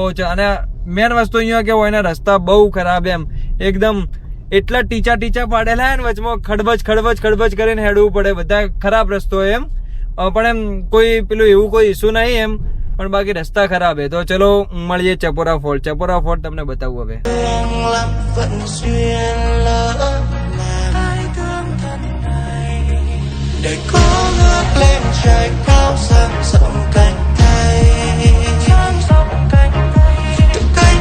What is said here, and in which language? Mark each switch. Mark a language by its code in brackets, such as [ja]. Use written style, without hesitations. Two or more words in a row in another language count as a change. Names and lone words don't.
[gu] અને મેન વસ્તુ અહીંયા કેવું હોય, એના રસ્તા બહુ ખરાબ, એમ એકદમ એટલા ટીચા પાડેલા ને, વચમાં ખડબજ કરીને હેડવું પડે. બધા ખરાબ રસ્તો એમ, પણ એમ કોઈ પેલું એવું કોઈ ઇસ્યુ નહીં એમ, પણ બાકી રસ્તા ખરાબ હે. તો ચલો મળીએ ચપોરા ફોર્ટ તમને બતાવું હવે. [vi] Để có ngước lên trời cao sang rộng cánh tay, từng cánh